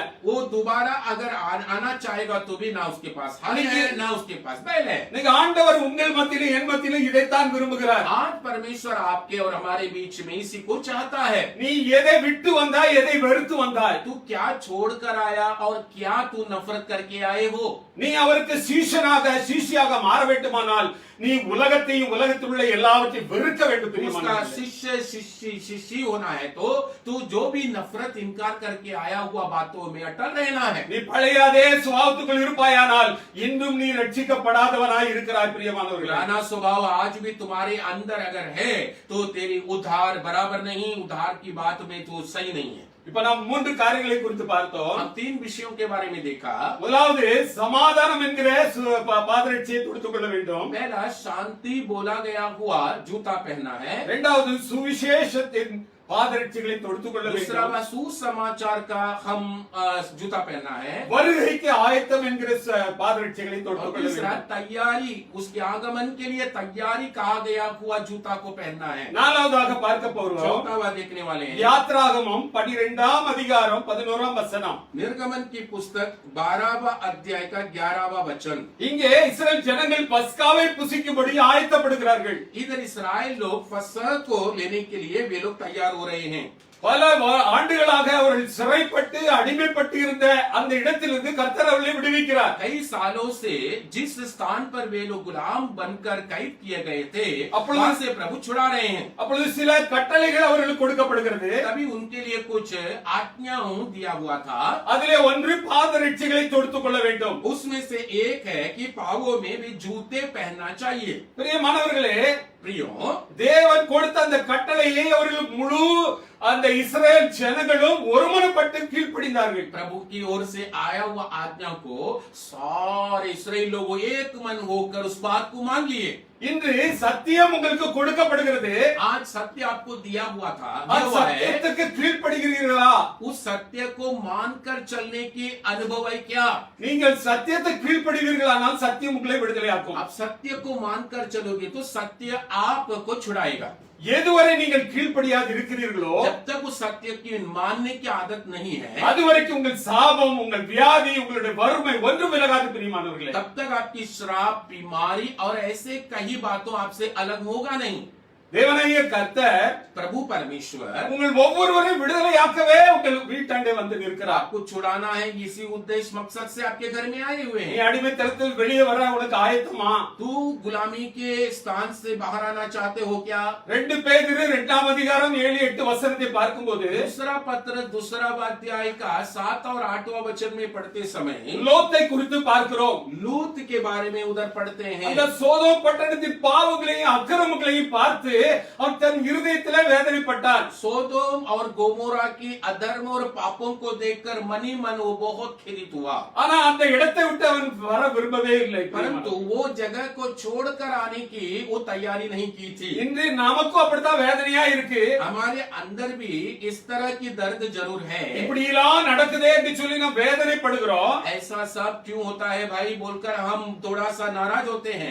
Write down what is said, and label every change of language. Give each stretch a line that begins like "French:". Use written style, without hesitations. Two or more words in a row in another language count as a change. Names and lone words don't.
Hindi: वो दोबारा अगर आना चाहेगा तो भी ना उसके पास हल है ना उसके पास बैल है.
Tamil: நீங்க ஆண்டவர் உங்கள் மத்தியிலும் என் மத்தியிலும் இதைத்தான் விரும்புகிறார்.
Hindi: आज परमेश्वर आपके और हमारे बीच में इसी को चाहता है.
Tamil: நீ எதை விட்டு வந்தாய், எதை வெறுத்து வந்தாய்?
Hindi: तू क्या छोड़कर आया और क्या तू नफरत करके आए हो.
Tamil: நீ அவருக்கு சீஷனாக சிஷியாக மாற வேண்டுமானால் நீ உலகத்தையும் உலகத்தில் உள்ள எல்லாவற்றையும் வெறுக்க வேண்டும்.
Hindi: उसका शिष्य होना है तो तू जो भी नफरत इनकार करके आया हुआ बातों में अटल रहना है.
Tamil: நீ பழைய அதே சுபாவத்துக்குள் இருப்பாயானால் இன்னும் நீ ரட்சிக்கப்படாதவனாய் இருக்கிறாய் பிரியமானவர்களே.
Hindi: पुराना स्वभाव आज भी तुम्हारे अंदर अगर है तो तेरी उद्धार बराबर नहीं, उद्धार की बात में तो सही नहीं है.
Tamil: இப்ப நாம் மூன்று காரியங்களை குறித்து பார்த்தோம்.
Hindi: हम 3 विषयों के बारे में देखा.
Tamil: முதலாவது சமாதானம் என்கிற பாதரட்சியை தொடுத்துக் கொள்ள வேண்டும்.
Hindi: पहला शांति बोला गया हुआ जूता पहनना है.
Tamil: இரண்டாவது சுவிசேஷத்தின் பாதரட்சிகளை தொடுத்துக் கொள்ள
Hindi: दूसरा
Tamil: வேண்டும்.
Hindi: सुसमाचार का हम जूता पहनना है.
Tamil: வருகைக்கு ஆயத்தம் என்கிற பாதரட்சிகளை
Hindi: और
Tamil: தொடுத்துக் கொள்ள
Hindi: तीसरा
Tamil: வேண்டும்.
Hindi: तैयारी, उसके आगमन के लिए तैयारी कहा गया हुआ जूता को पहनना है.
Tamil: நாலாவதாக பார்க்க போறோம்
Hindi: चौथा हुआ देखने वाले हैं
Tamil: யாத்ராகமம் 12ஆம் அதிகாரம் 11ஆம் வசனம்.
Hindi: निर्गमन की पुस्तक 12वां अध्याय का 11वां वचन.
Tamil: இங்கே இஸ்ரேல் ஜனங்கள் பஸ்காவை புசிக்கும்படி ஆயத்தப்படுகிறார்கள்.
Hindi: इधर इस्राएल लोग फसह को लेने के लिए वे लोग तैयार हो रहे हैं.
Tamil: பல ஆண்டுகளாக அவர்கள் சிறைப்பட்டு அடிமைப்பட்டு இருந்த அந்த இடத்திலிருந்து கர்த்தர் அவர்களை விடுவிக்கிறார்.
Hindi: कई सालों से जिस स्थान पर वे लोग गुलाम बनकर कैद किए गए थे वहां से प्रभु छुड़ा रहे हैं.
Tamil: அப்பொழுது சில கட்டளைகள் அவர்களுக்கு கொடுக்கப்படுகிறது.
Hindi: तभी उनके लिए कुछ आज्ञाओं दिया हुआ था.
Tamil: அதிலே ஒன்று பாதரட்சிகளை தொடுத்துக் கொள்ள வேண்டும்.
Hindi: उसमें से एक है कि पावों में भी जूते पहनना चाहिए.
Tamil: பிரியமானவர்களே,
Hindi: प्रियो,
Tamil: தேவன் கொடுத்த அந்த கட்டளையை அவர்கள் முழு அந்த இஸ்ரேல் ஜனங்களும் ஒருமனப்பட்டு கீழ்ப்படிந்தார்கள்.
Hindi: प्रभु की ओर से आया हुआ आज्ञा को सारे इस्राएल लोग एक मन होकर उस बात को मान लिए.
Tamil: இன்று சத்தியம் உங்களுக்கு கொடுக்கப்படுகிறது.
Hindi: आज सत्य आपको दिया हुआ था,
Tamil: அந்த
Hindi: दिया हुआ है।
Tamil: சத்தியத்துக்கு கீழ்ப்படுகிறீர்களா?
Hindi: उस सत्य को मानकर चलने की अनुभव है क्या?
Tamil: நீங்கள் சத்தியத்துக்கு கீழ்ப்படுவீர்களானால் சத்தியம் உங்களை விடுதலையாக்கும்.
Hindi: आप सत्य को मानकर चलोगे तो सत्य आपको छुड़ाएगा।
Tamil: எதுவரை நீங்கள் கீழ்ப்படியாது இருக்கிறீர்களோ
Hindi: जब तक उस सत्य की मानने की आदत नहीं है,
Tamil: அதுவரைக்கும் உங்கள் சாபம், உங்கள் வியாதி, உங்களுடைய வறுமை ஒன்றும் விலகாது பிரியமானவர்களே.
Hindi: तब तक आपकी श्राप, बीमारी और ऐसे कई बातों आपसे अलग होगा नहीं।
Tamil: தேவனாகிய கர்த்தர்
Hindi: प्रभु परमेश्वर
Tamil: உங்கள் ஒவ்வொருவரையும் விடுதலையாக்கவே உங்கள் வீட்டாண்டே வந்து நிற்கிறார்.
Hindi: आपको छुड़ाना है, इसी उद्देश्य मकसद से आपके घर में आए हुए
Tamil: நீ
Hindi: हैं।
Tamil: அடிமைத்தனத்தில் வெளியே வர உனக்கு ஆயத்தமா?
Hindi: तू गुलामी के स्थान से बाहर आना चाहते हो क्या?
Tamil: 2 பேதுரு 2ஆம் அதிகாரம் 7-8 வசனத்தை பார்க்கும்போது
Hindi: दूसरा पत्र दूसरा अध्याय का 7 और 8वां वचन में पढ़ते समय
Tamil: லோத்தை குறித்து பார்க்கிறோம்.
Hindi: लूत के बारे में उधर पढ़ते हैं।
Tamil: அந்த சோதோம் பட்டணத்தின் பாவங்களையும் அக்கிரமங்களையும் பார்த்து அவன் தன் இருதயத்திலே வேதனைப்பட்டான்.
Hindi: सोदोम और गोमोरा की अधर्म और पापों को देखकर मनी मन वो बहुत खेदित हुआ,
Tamil: ஆனா அந்த இடத்தை விட்டு அவன் வர விரும்பவே இல்லை.
Hindi: परंतु वो जगह को छोड़कर आने की वो तैयारी नहीं की थी।
Tamil: இன்று நமக்கும் அப்படித்தான் வேதனையா இருக்கு.
Hindi: हमारे अंदर भी इस तरह की दर्द जरूर है।
Tamil: இப்படி எல்லாம் நடக்குதே என்று சொல்லி நாம் வேதனைப்படுகிறோம்.
Hindi: ऐसा सब क्यों होता है भाई बोलकर हम थोड़ा सा नाराज होते हैं,